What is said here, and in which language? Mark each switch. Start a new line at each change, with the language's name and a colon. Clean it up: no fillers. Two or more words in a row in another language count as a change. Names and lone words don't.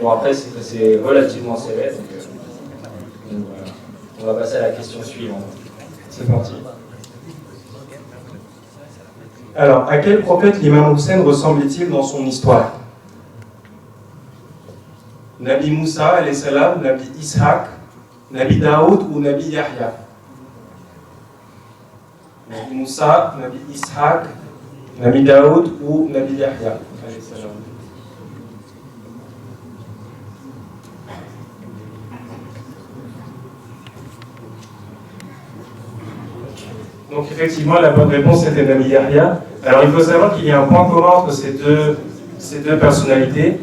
French: Bon, après, c'est relativement serré. Donc voilà. On va passer à la question suivante. C'est parti. Alors, à quel prophète l'imam Hussein ressemblait-il dans son histoire?
Arabic: نبي موسى، عليه السلام,
French: Nabi Ishaq, Nabi Daoud ou Nabi Yahya? Nabi Moussa, Nabi Ishaq, Nabi Daoud ou Nabi Yahya? Donc effectivement, la bonne réponse était Nabi Yahya. Alors il faut savoir qu'il y a un point commun entre ces deux personnalités.